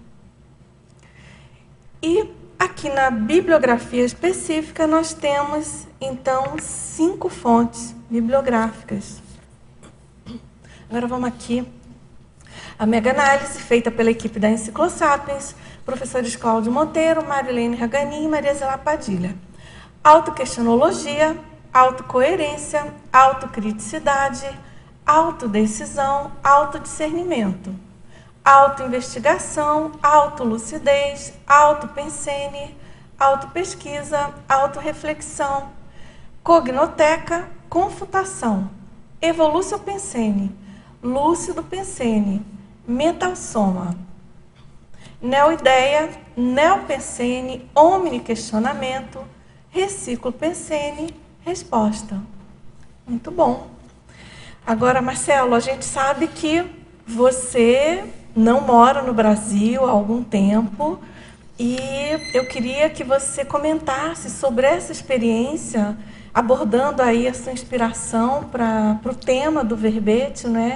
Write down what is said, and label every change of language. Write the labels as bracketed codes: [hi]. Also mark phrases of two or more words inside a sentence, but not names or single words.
[pt] E aqui na bibliografia específica nós temos, então, 5 fontes bibliográficas. Agora vamos aqui. A mega-análise feita pela equipe da Enciclosapiens, professores Cláudio Monteiro, Marilene Raganin e Maria Zela Padilha. Autoquestionologia, autocoerência, autocriticidade, autodecisão, autodiscernimento, autoinvestigação, autolucidez, autopensene, autopesquisa, autorreflexão, cognoteca, confutação, evolúcio pensene, lúcido pensene, metasoma, neoideia, neopensene, omniquestionamento, reciclo pensene, resposta. Muito bom. Agora, Marcelo, a gente sabe que você não mora no Brasil há algum tempo e eu queria que você comentasse sobre essa experiência, abordando aí a sua inspiração para o tema do verbete, né?